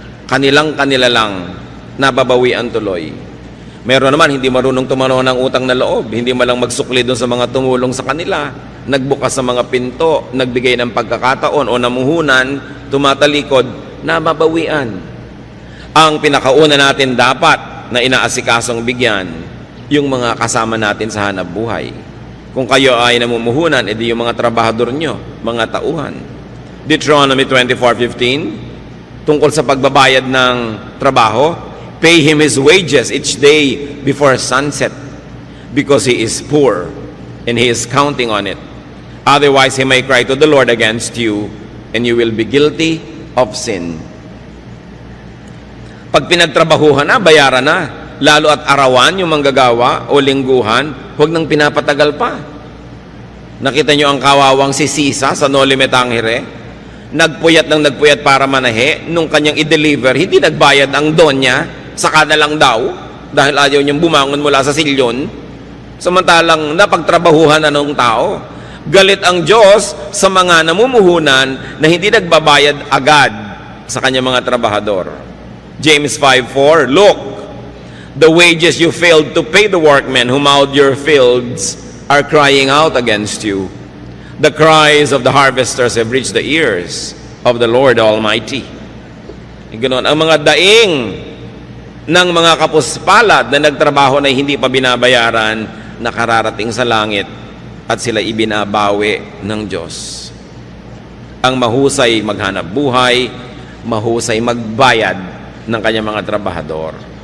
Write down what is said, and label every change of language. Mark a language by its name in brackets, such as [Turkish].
[Filipino] Kanila lang nababawian tuloy. Meron naman hindi marunong tumanaw ng utang na loob, hindi malang magsukli doon sa mga tumulong sa kanila, nagbukas sa mga pinto, nagbigay ng pagkakataon o namuhunan, tumatalikod, nababawian. Ang pinakauna natin dapat na inaasikasong bigyan yung mga kasama natin sa hanap buhay. Kung kayo ay namumuhunan, edi yung mga trabahador nyo, mga tauhan. [English] Deuteronomy 24:15, [Filipino] tungkol sa pagbabayad ng trabaho, [English] pay him his wages each day before sunset, because he is poor, and he is counting on it. Otherwise, he may cry to the Lord against you, and you will be guilty of sin. [Filipino] Pag pinagtrabahuhan na, bayaran na. Lalo at arawan yung manggagawa o lingguhan, huwag nang pinapatagal pa. Nakita nyo ang kawawang si Sisa sa No Limit Tangere? Nagpuyat ng nagpuyat para manahe. Nung kanyang i-deliver, hindi nagbayad ang donya, saka na lang daw, dahil ayaw niyang bumangon mula sa silyon. Samantalang napagtrabahuhan na ng tao. Galit ang Diyos sa mga namumuhunan na hindi nagbabayad agad sa kanyang mga trabahador. [English] James 5:4, look, the wages you failed to pay the workmen who mowed your fields are crying out against you. The cries of the harvesters have reached the ears of the Lord Almighty. [Filipino] Ganoon, ang mga daing ng mga kapuspalad na nagtrabaho na hindi pa binabayaran, nakararating sa langit at sila ibinabawi ng Diyos. Ang mahusay maghanap buhay, mahusay magbayad ng kanyang mga trabahador.